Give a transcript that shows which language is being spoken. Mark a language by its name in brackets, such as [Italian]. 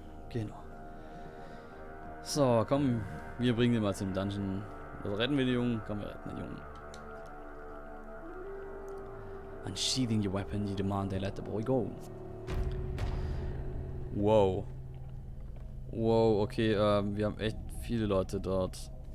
[German] Genau. So, komm, wir bringen den mal zum Dungeon. Also retten wir den Jungen? Komm, wir retten den Jungen. [English] Unsheathing your weapon, you demand they let the boy go. Wow. [German] Wow, okay, wir haben echt viele Leute dort.